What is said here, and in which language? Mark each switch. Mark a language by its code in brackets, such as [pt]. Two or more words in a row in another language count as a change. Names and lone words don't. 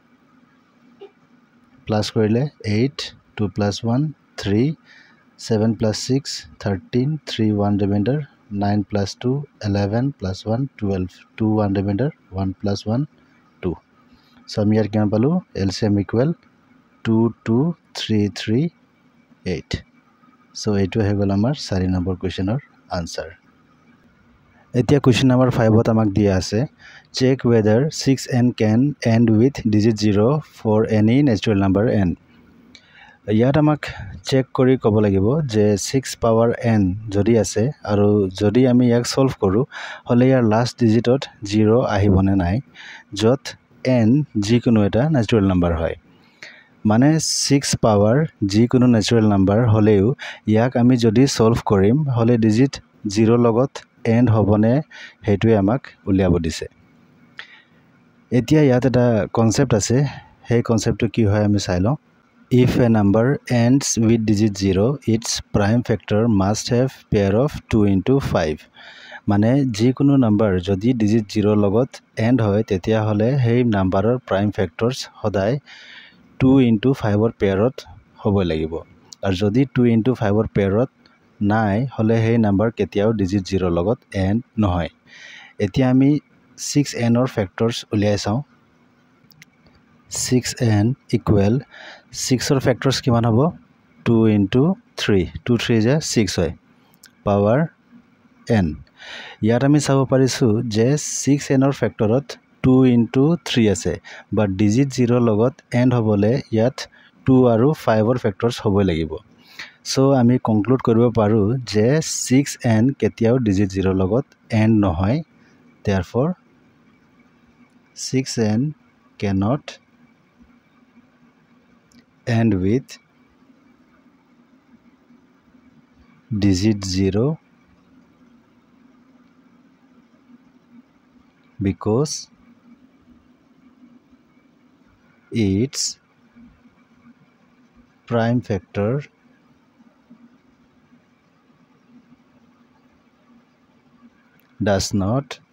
[as] plus কৰিলে 8 2 plus 1 3 7 plus 6 13 3 1 remainder 9 plus 2 11 plus 1 12 2 1 remainder 1 plus 1 2 so আমি ইয়াৰ কিমান পালো LCM equal 2 2 3 3 8 so এইটো হৈ গ'ল আমাৰ 4 নম্বৰ কোৱেশ্চনৰ আনসাৰ এতিয়া [en] question number [as] 5 ত আমাক দিয়া আছে [en] check whether 6n can end with digit 0 for any natural number n [as] ইয়াত আমাক চেক কৰি ক'ব লাগিব যে 6 পাৱাৰ n যদি আছে আৰু যদি আমি ইয়াক সলভ কৰো হলে ইয়াৰ লাষ্ট ডিজিটত 0 আহিবনে নাই যত n যিকোনো এটা [en] natural number [as] হয় মানে 6 পাৱাৰ যিকোনো [en] natural number [as] হলেও ইয়াক আমি যদি সলভ কৰিম হলে ডিজিট 0 লগত এন্ড হবনে হেতুৱে আমাক উলিয়াব দিছে এতিয়া ইয়াত এটা কনসেপ্ট আছে সেই কনসেপ্টটো কি হয় আমি চাই লওঁ [en] If a number ends with digit 0, its prime factor must have pair of 2 into 5. [as] মানে যিকোনো নাম্বাৰ যদি digit 0 লগত end হয় তেতিয়া হলে সেই নাম্বাৰৰ [en] prime factors [as] সদায় 2 into 5 ৰ পেয়াৰত হ'ব লাগিব আৰু যদি 2 into 5 ৰ পেয়াৰত নাই হলে সেই নাম্বাৰ কেতিয়াও digit 0 লগত end নহয় এতিয়া আমি 6n ৰ factors উলিয়াই চাওঁ 6n equal 6 ৰ factors কিমান হ'ব 2 into 3 2 3 is 6 হয় power n ইয়াত আমি চাব পাৰিছো যে 6n ৰ factorত 2 into 3 আছে but digit 0 লগত end হ'বলে ইয়াত 2 আৰু 5 ৰ factors হ'ব লাগিব so আমি কনক্লুড কৰিব পাৰো যে 6n কেতিয়াও digit 0 লগত end নহয় therefore [en] 6n cannot end with digit 0 because its prime factor does not